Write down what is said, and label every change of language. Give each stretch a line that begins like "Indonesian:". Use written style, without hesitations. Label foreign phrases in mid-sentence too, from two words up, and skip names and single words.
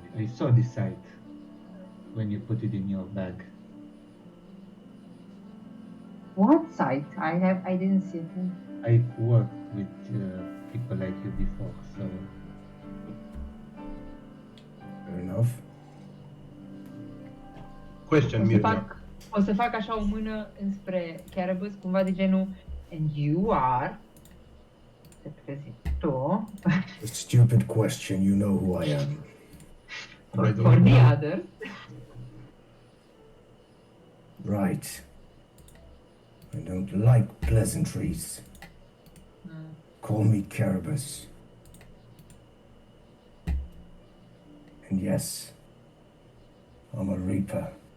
English: I saw the site when you put it in your bag. What site? I didn't see it. I've worked with people like you before, so Fair enough. Question, Mircea.
Romanian: O să fac așa o mână înspre Carabas, cumva de genul
English: and you are
Romanian: te prezint tu
English: A stupid question, you know who I am. for the others. Right. I don't like pleasantries. Call me Carabas. And yes, I'm a Reaper.